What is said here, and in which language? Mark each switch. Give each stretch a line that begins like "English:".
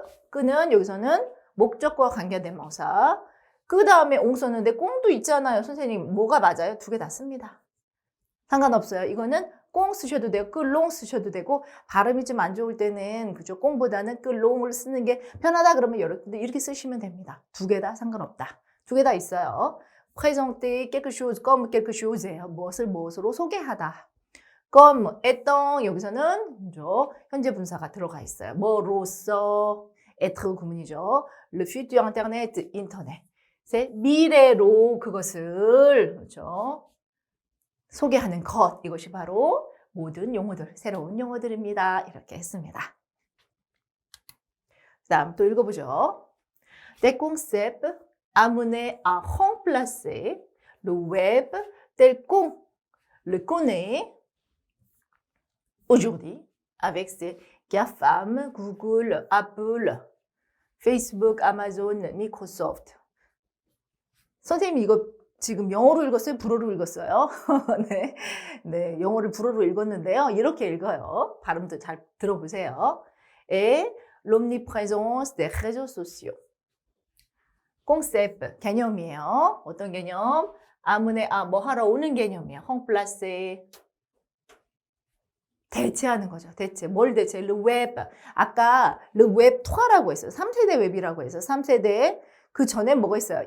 Korean: 그는 여기서는 목적과 관계된 명사. 그 다음에 옹 썼는데 꽁도 있잖아요. 선생님 뭐가 맞아요? 두 개 다 씁니다. 상관없어요. 이거는 꽁 쓰셔도 되고 롱 쓰셔도 되고 발음이 좀 안 좋을 때는 그죠? 꽁보다는 롱을 쓰는 게 편하다 그러면 여러분들 이렇게 쓰시면 됩니다. 두 개 다 상관없다. 두 개 다 있어요.
French: présenter quelque chose comme quelque chose예요.
Korean: 무엇으로 소개하다.
French: comme étant
Korean: 여기서는 그죠? 현재 분사가 들어가 있어요. 뭐로써 être 구문이죠.
French: le futur internet 인터넷.
Korean: 미래로 그것을 그렇죠? 소개하는 것. 이것이 바로 모든 용어들, 새로운 용어들입니다. 이렇게 했습니다. 다음 또 읽어보죠.
French: Des concepts amenés à remplacer le web tel qu'on le connaît aujourd'hui, avec ces GAFAM, Google, Apple, Facebook, Amazon, Microsoft.
Korean: 선생님 이거 지금 영어로 읽었어요? 불어로 읽었어요? 네, 영어를 불어로 읽었는데요. 이렇게 읽어요. 발음도 잘 들어보세요.
French: Et l'omniprésence des réseaux sociaux.
Korean: concept, 개념이에요. 어떤 개념? 아문에 뭐 하러 오는 개념이에요. remplacer. 대체하는 거죠. 대체. 뭘 대체? le web. 아까 le web 3라고 했어요. 3세대 웹이라고 해서 3세대 그 전에 뭐가 있어요?